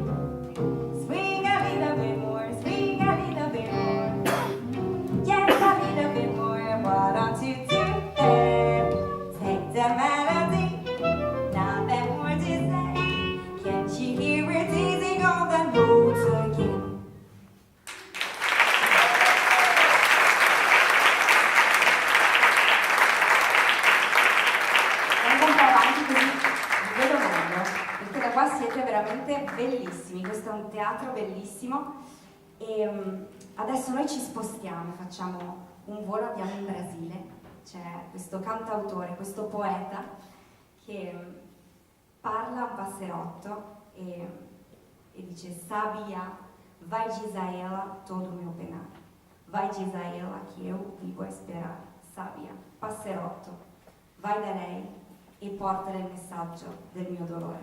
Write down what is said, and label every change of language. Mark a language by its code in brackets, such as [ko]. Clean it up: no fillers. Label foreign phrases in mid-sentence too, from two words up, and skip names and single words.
[en] Swing a little bit more, swing a little bit more. Yes, a little bit more. Why don't you do it? Take the melody, nothing more to say. Can't you hear it teasing all the notes again? [it] Vengo un po' avanti così vi vedo meglio, perché da qua siete veramente bellissimi. Questo è un teatro bellissimo e adesso noi ci spostiamo, facciamo un volo, abbiamo in Brasile. C'è questo cantautore, questo poeta che parla un passerotto e dice: [pt] Sabia, vai dizer a ela todo o meu penar. Vai dizer a ela que eu vivo a esperar. Sabia, [it] passerotto, vai da lei e portale il messaggio del mio dolore.